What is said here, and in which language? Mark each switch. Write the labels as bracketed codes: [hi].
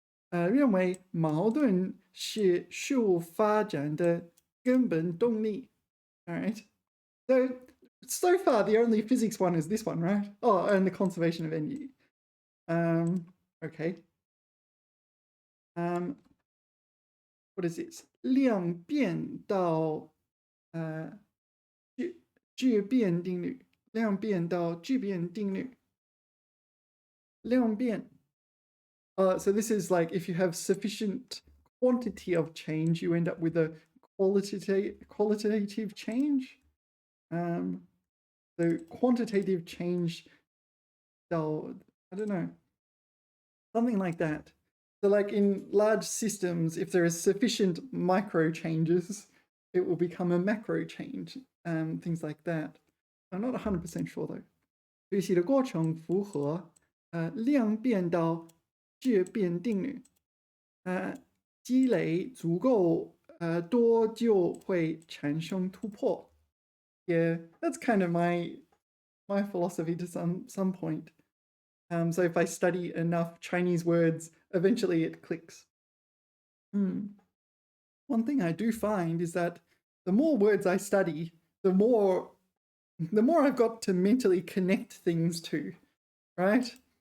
[zh] 认为矛盾是事物发展的根本动力. [en] All right. So far, the only physics one is this one, right? Oh, and the conservation of energy. Okay. What is this? [zh] 量变到质变定律. 量变到质变定律.量变. [en] So this is like if you have sufficient quantity of change, you end up with a qualitative change. So quantitative change, I don't know, something like that. So like in large systems, if there is sufficient micro changes, it will become a macro change, things like that. I'm not 100% sure though. [zh] 学习的过程符合量变到质变定律，积累足够多就会产生突破. [en] Yeah, that's kind of my philosophy to some point. So if I study enough Chinese words, eventually it clicks. One thing I do find is that the more words I study, the more I've got to mentally connect things to, right?